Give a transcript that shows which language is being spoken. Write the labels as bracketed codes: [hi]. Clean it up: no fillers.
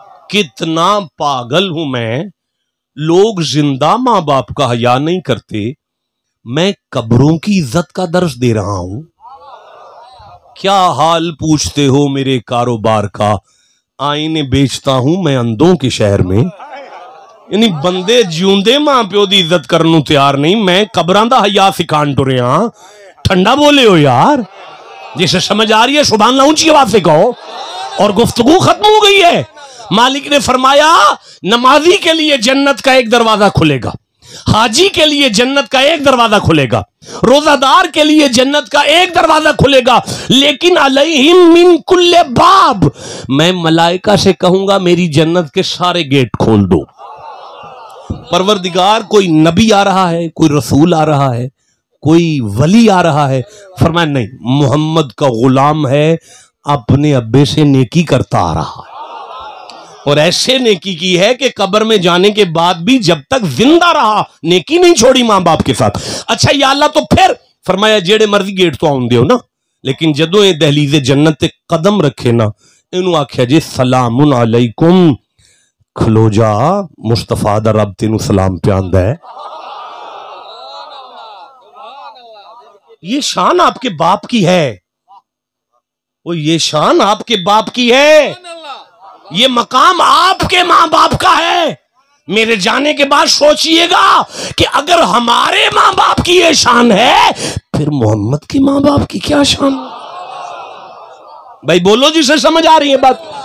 [ur] کتنا پاگل ہوں میں، لوگ زندہ ماں باپ کا حیا نہیں کرتے، میں قبروں کی عزت کا درس دے رہا ہوں۔ کیا حال پوچھتے ہو میرے کاروبار کا، آئینے بیچتا ہوں میں اندوں کے شہر میں. [pa] یعنی بندے جیوندے ماں پیو دی عزت کرنوں تیار نہیں, میں قبران دا حیا سکھان ٹرے ہاں. ٹھنڈا بولے ہو یار, [ur] جسے سمجھ آ رہی ہے سبحان اللہ اونچی آواز سے کہو. اور گفتگو ختم ہو گئی ہے. مالک نے فرمایا نمازی کے لیے جنت کا ایک دروازہ کھلے گا, حاجی کے لیے جنت کا ایک دروازہ کھلے گا, روزہ دار کے لیے جنت کا ایک دروازہ کھلے گا, لیکن [ar] علیہم من کل باب, [ur] میں ملائکہ سے کہوں گا میری جنت کے سارے گیٹ کھول دو. پروردگار کوئی نبی آ رہا ہے, کوئی رسول آ رہا ہے, کوئی ولی آ رہا ہے, فرمایا نہیں, محمد کا غلام ہے, اپنے ابے سے نیکی کرتا آ رہا ہے, اور ایسے نیکی کی ہے کہ قبر میں جانے کے بعد بھی جب تک زندہ رہا نیکی نہیں چھوڑی ماں باپ کے ساتھ. [pa] اچھا یا اللہ, تو پھر فرمایا جیڑے مرضی گیٹ تو آؤں دیو نا, لیکن جدوں یہ دہلیز جنت تے قدم رکھے نا, انہوں آکھیا جی سلام علیکم, کھلو جا, مصطفیٰ دا رب تینوں سلام پیاندا ہے. [ur] یہ شان آپ کے باپ کی ہے, وہ یہ شان آپ کے باپ کی ہے, یہ مقام آپ کے ماں باپ کا ہے. میرے جانے کے بعد سوچئے گا کہ اگر ہمارے ماں باپ کی یہ شان ہے, پھر محمد کے ماں باپ کی کیا شان؟ بھائی بولو جسے سمجھ آ رہی ہے بات.